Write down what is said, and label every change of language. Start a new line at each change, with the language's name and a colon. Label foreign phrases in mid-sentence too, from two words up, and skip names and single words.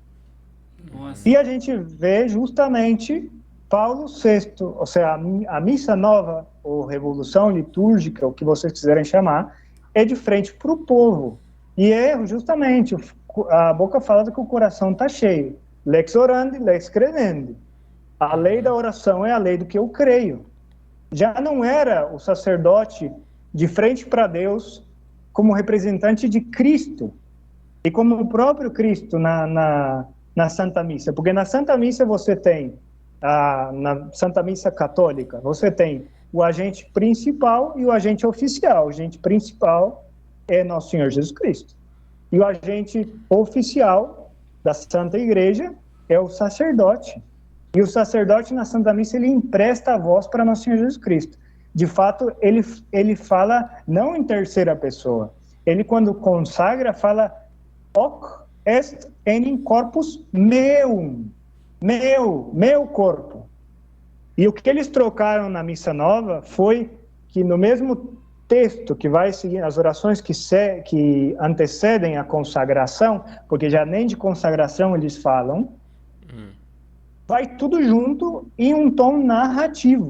Portuguese: Nossa. E a gente vê justamente Paulo VI, ou seja, a missa nova, ou revolução litúrgica, o que vocês quiserem chamar, é de frente para o povo. E é justamente, a boca fala que o coração está cheio.
Latin: Lex orandi, lex credendi.
Portuguese: A lei da oração é a lei do que eu creio. Já não era o sacerdote de frente para Deus como representante de Cristo e como o próprio Cristo na Santa Missa. Porque na Santa Missa você tem, na Santa Missa Católica, você tem o agente principal e o agente oficial. O agente principal é Nosso Senhor Jesus Cristo. E o agente oficial da Santa Igreja é o sacerdote. E o sacerdote na Santa Missa, ele empresta a voz para Nosso Senhor Jesus Cristo. De fato, ele fala não em terceira pessoa. Ele, quando consagra, fala
Latin: hoc est enim corpus meum.
Portuguese: Meu corpo. E o que eles trocaram na Missa Nova foi que no mesmo texto que vai seguir, as orações que antecedem a consagração, porque já nem de consagração eles falam, vai tudo junto em um tom narrativo.